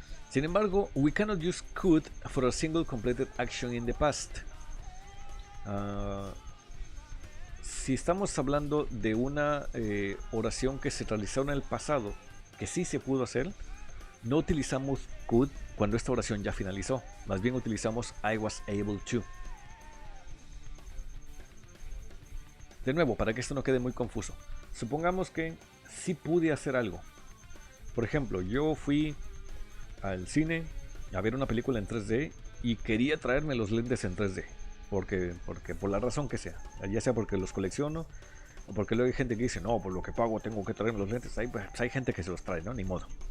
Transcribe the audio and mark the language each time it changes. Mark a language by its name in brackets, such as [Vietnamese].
[Spanish] Sin embargo, [English] we cannot use could for a single completed action in the past. [Spanish] Si estamos hablando de una oración que se realizó en el pasado, que sí se pudo hacer, no utilizamos could cuando esta oración ya finalizó. Más bien utilizamos I was able to. De nuevo, para que esto no quede muy confuso. Supongamos que sí pude hacer algo. Por ejemplo, yo fui al cine a ver una película en 3D y quería traerme los lentes en 3D. Porque por la razón que sea. Ya sea porque los colecciono o porque luego hay gente que dice, no, por lo que pago tengo que traerme los lentes. Hay gente que se los trae, ¿no? Ni modo.